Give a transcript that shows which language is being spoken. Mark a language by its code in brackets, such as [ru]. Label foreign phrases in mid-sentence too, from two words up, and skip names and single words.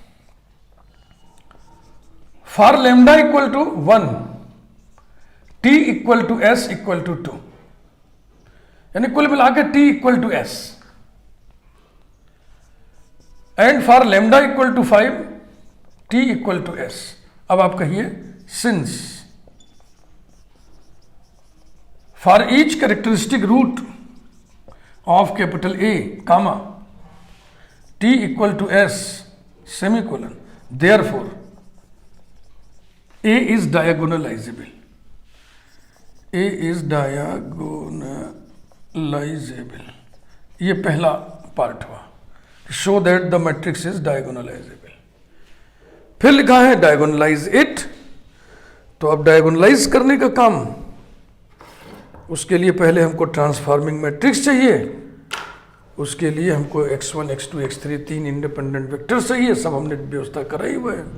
[en] for lambda = 1 t = s = 2, [hi] यानी कुल मिला के [en] t = s, and for lambda = 5 t = s। [hi] अब आप कहिए [en] since for each characteristic root of capital A, comma t = s semicolon, therefore A is diagonalizable, A is diagonalizable। [hi] ये पहला पार्ट हुआ, [en] show that the matrix is diagonalizable. [hi] फिर लिखा है [en] diagonalize it, [hi] तो अब डायगोनलाइज करने का काम, उसके लिए पहले हमको [en] transforming matrix [hi] चाहिए, उसके लिए हमको x1 x2 x3 3 [en] independent vector [hi] चाहिए, सब हमने व्यवस्था कराई हुआ है।